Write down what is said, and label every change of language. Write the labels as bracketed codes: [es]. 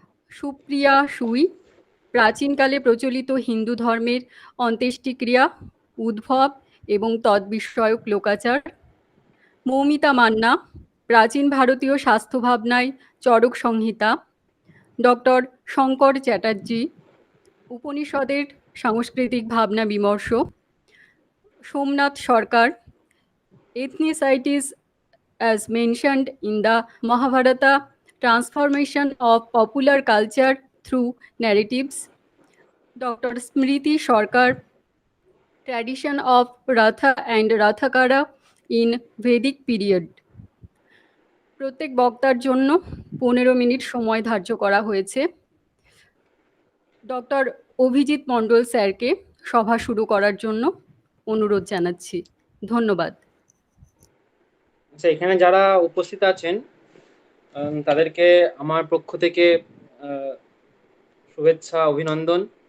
[bn] সুপ্রিয়া সুই, প্রাচীনকালে প্রচলিত হিন্দু ধর্মের অন্ত্যেষ্টিক্রিয়া, উদ্ভব এবং তদ্বিষয়ক লোকাচার। মৌমিতা মান্না, প্রাচীন ভারতীয় স্বাস্থ্য ভাবনায় চরক সংহিতা। ডক্টর শঙ্কর চ্যাটার্জি, উপনিষদের সাংস্কৃতিক ভাবনা বিমর্শ। [en] Somnath Sarkar, ethnicities as mentioned in the Mahabharata, transformation of popular culture through narratives. Dr. Smriti Sarkar, tradition of Ratha and Rathakara in Vedic period. [bn] প্রত্যেক বক্তার জন্য 15 মিনিট সময় ধার্য করা হয়েছে। ডক্টর অভিজিৎ মণ্ডল স্যারকে সভা শুরু করার জন্য অনুরোধ জানাচ্ছি। ধন্যবাদ। আচ্ছা, এখানে যারা উপস্থিত আছেন তাদেরকে আমার পক্ষ থেকে শুভেচ্ছা, অভিনন্দন।